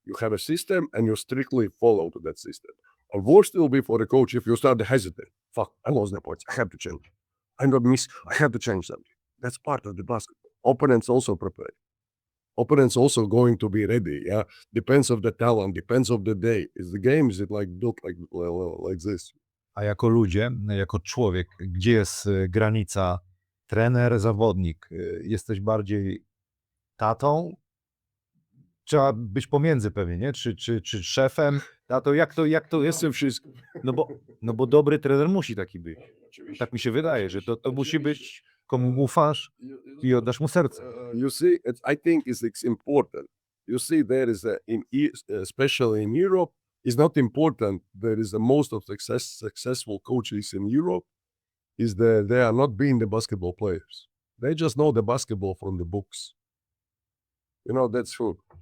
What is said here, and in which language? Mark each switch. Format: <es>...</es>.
<en>You have a system and you strictly follow to that system. A worst will be for a coach if you start to hesitate. Fuck, I lost the points. I have to change. I have to change something. That's part of the basketball. Opponents also prepared. Opponents also going to be ready. Yeah, depends of the talent, depends of the day. Is the game, is it like built like this?</en> <pl>A jako ludzie, jako człowiek, gdzie jest granica trener, zawodnik? Jesteś bardziej tatą? Trzeba być pomiędzy pewnie, nie? Czy szefem? Tato, jak to jest? Jestem wszystko. No bo dobry trener musi taki być. Tak mi się wydaje, że to musi być, komu ufasz i oddasz mu serce.</pl> <en>You see, I think it's important. You see, there is especially in Europe, it's not important. There is the most of successful coaches in Europe is that they are not being the basketball players. They just know the basketball from the books. You know, that's true.</en>